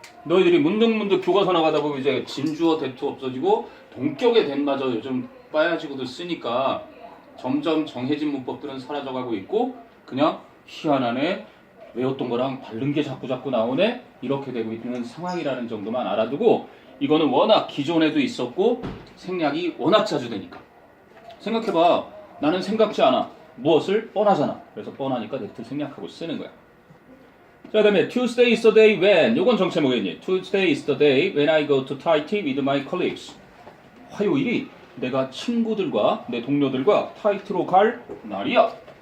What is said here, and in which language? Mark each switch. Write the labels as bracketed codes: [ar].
[ko] 너희들이 문득문득 교과서 나가다 보면 이제 진주어 that도 없어지고 동격의 that마저 요즘 빠야지고도 쓰니까 점점 정해진 문법들은 사라져가고 있고 그냥 희한하네, 외웠던 거랑 다른 게 자꾸 나오네, 이렇게 되고 있는 상황이라는 정도만 알아두고, 이거는 워낙 기존에도 있었고 생략이 워낙 자주 되니까. 생각해봐. 나는 생각지 않아. 무엇을? 뻔하잖아. 그래서 뻔하니까 that 생략하고 쓰는 거야. 자, 그 다음에 [en] Tuesday is the day when. [ko] 요건 정체모겠니? [en] Tuesday is the day when I go to Thai tea with my colleagues. [ko] 화요일이 내가 친구들과 내 동료들과 타이트로 갈 날이야.